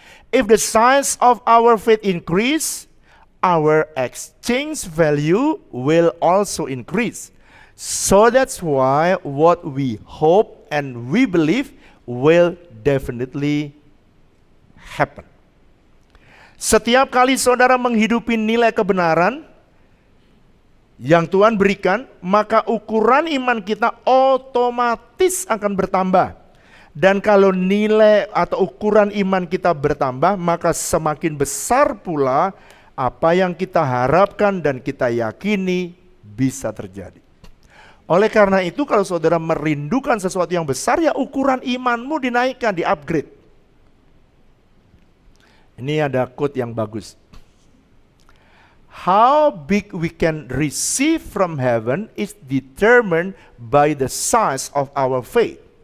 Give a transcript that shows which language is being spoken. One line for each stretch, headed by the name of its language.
English: If the size of our faith increase, our exchange value will also increase. So that's why what we hope and we believe will definitely happen.
Indonesian: Setiap kali saudara menghidupi nilai kebenaran yang Tuhan berikan, maka ukuran iman kita otomatis akan bertambah. Dan kalau nilai atau ukuran iman kita bertambah, maka semakin besar pula apa yang kita harapkan dan kita yakini bisa terjadi. Oleh karena itu, kalau saudara merindukan sesuatu yang besar, ya ukuran imanmu dinaikkan, di-upgrade. Ini ada quote yang bagus.
English: How big we can receive from heaven is determined by the size of our faith.